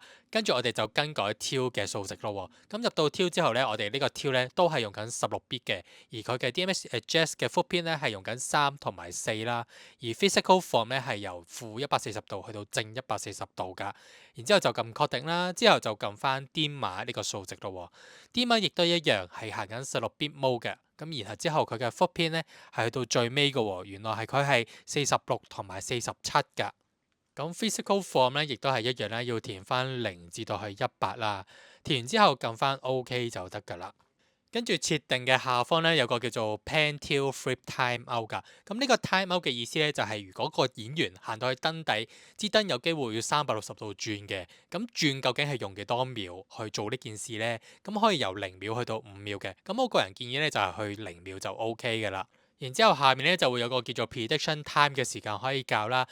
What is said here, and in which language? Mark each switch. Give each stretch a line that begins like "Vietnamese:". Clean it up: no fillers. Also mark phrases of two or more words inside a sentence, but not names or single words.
Cantonese: 跟住我哋就更改 till 嘅數值咯。咁入到 till 之後咧，我哋呢個 till 咧都係用緊16bit嘅，而佢嘅
English: DMX address
Cantonese: 嘅 footpin 咧係用緊3同埋4啦，而
English: physical form
Cantonese: 咧係由負140度去到正140度㗎。然之後就撳確定啦，之後就撳翻 dimmer 呢個數值咯。dimmer 亦都一樣係行緊 16bit mode 嘅。咁然後之後佢嘅 footpin 咧係去到最尾嘅喎，原來係佢係46同埋47㗎。咁
English: physical form
Cantonese: 咧亦都係一樣啦，要填翻0至到去100啦。填完之後撳翻 OK 就得㗎啦。跟住設定嘅下方咧有個叫做
English: pan till flip time out
Cantonese: 㗎。咁呢個
English: time out
Cantonese: 嘅意思咧就係如果個演員行到去燈底，支燈有機會要360度轉嘅。咁轉究竟係用幾多秒去做呢件事咧？咁可以由0秒去到5秒嘅。咁我個人建議咧就係去0秒就 OK 㗎啦。然之後下面咧就會有個叫做
English: prediction time
Cantonese: 嘅時間可以校啦。